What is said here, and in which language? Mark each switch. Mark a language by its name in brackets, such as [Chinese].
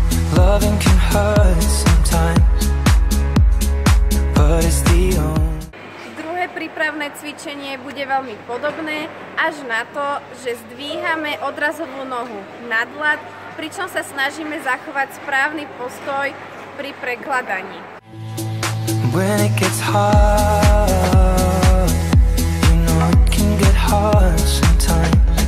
[English] Loving can hurt sometimes, but it's the only. [Slovak] Druhé prípravné cvičenie bude veľmi podobné, až na to, že zdvíhame odrazovú nohu nad ľad, pričom sa snažíme zachovať správny postoj pri prekladaní. [English] When it gets hard, you know it can get hard sometimes.